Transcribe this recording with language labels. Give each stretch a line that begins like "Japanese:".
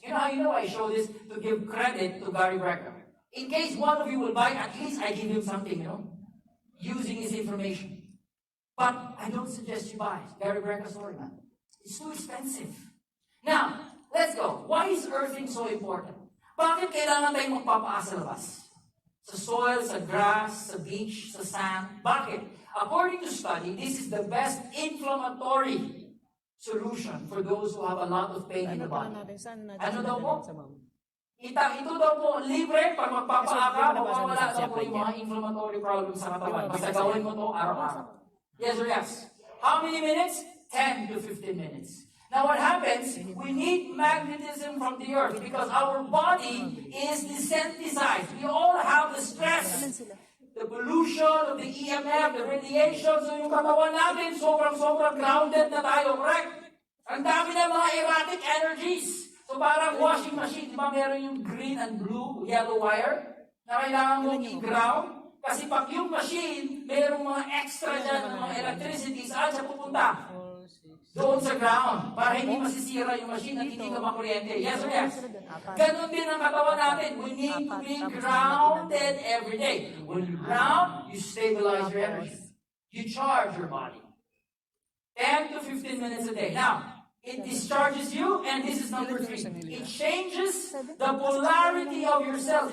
English: You know how you know I show this to give credit to Gary Braca? In case one of you will buy, at least I give him something, using his information. But I don't suggest you buy Gary Braca's story, man. It's too expensive. Now, let's go. Why is earthing so important?
Filipino: Bakit kailangan tayong magpapaas sa labas? Sa soil, sa grass, sa beach, sa sand. Bakit?
English: According to study, this is the best inflammatory solution for those who have a lot of pain in the body.
Filipino: Ano daw po? Ito daw po, libre pag magpapaaka, mawawala daw po yung mga inflammatory problems sa katawan. Basta gawin mo to araw-araw.
English: Yes or yes? How many minutes? 10 to 15 minutes. Now what happens, we need magnetism from the earth because our body is desensitized. We all have the stress, the pollution of the EMF, the radiation.
Filipino: So yung katawan natin, sobrang grounded na tayo, correct? Ang dami ng mga erratic energies. So parang washing machine, di ba meron yung green and blue, yellow wire na kailangan mong i-ground? Kasi pag yung machine, merong mga extra dyan ng mga electricity, saan siya pupunta? Doon sa ground, para hindi masisira yung machine at hindi ka makuryente.
English: Yes or yes?
Filipino: Ganon din ang katawan natin.
English: We need to be grounded every day. When you ground, you stabilize your energy. You charge your body. 10 to 15 minutes a day. Now, it discharges you, and this is number 3. It changes the polarity of your cells.